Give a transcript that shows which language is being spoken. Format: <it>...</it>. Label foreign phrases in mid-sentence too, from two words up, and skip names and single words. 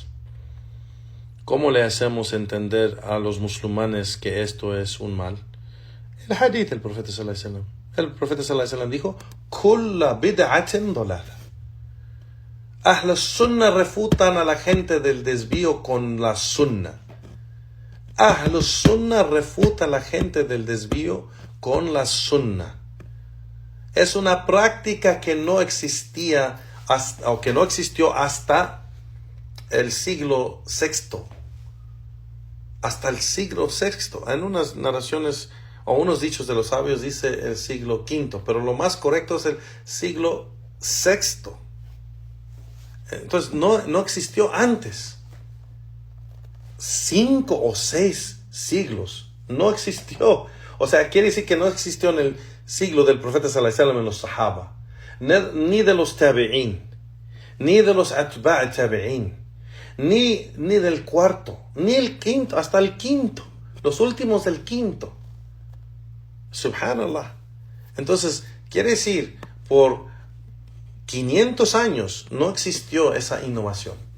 <es>¿Cómo le hacemos entender a los musulmanes que esto es un mal? El hadith del profeta</es> <ar>صلى الله عليه وسلم.</ar> <es>El profeta</es> <ar>صلى الله عليه وسلم</ar> <es>dijo:</es> <ar>كل بدعة ضلالة. أهل السنة</ar> <es>refutan a la gente del desvío con la sunnah.</es> <ar>أهل السنة</ar> <es>refuta a la gente del desvío con la sunnah. Es una práctica que no existía o que no existió hasta el siglo VI. Hasta el siglo VI. En unas narraciones o unos dichos de los sabios dice el siglo V, pero lo más correcto es el siglo VI. Entonces no existió antes. 5 o 6 siglos no existió. O sea, quiere decir que no existió en el siglo del profeta</es> <ar>صلى الله عليه وسلم</ar> <es>en los sahaba, ni de los tabi'in, ni de los</es> <ar>أتباع التابعين,</ar> <es>ni del cuarto, ni el quinto, hasta el quinto, los últimos del quinto. Subhanallah. Entonces, quiere decir, por 500 años no existió esa innovación.</es>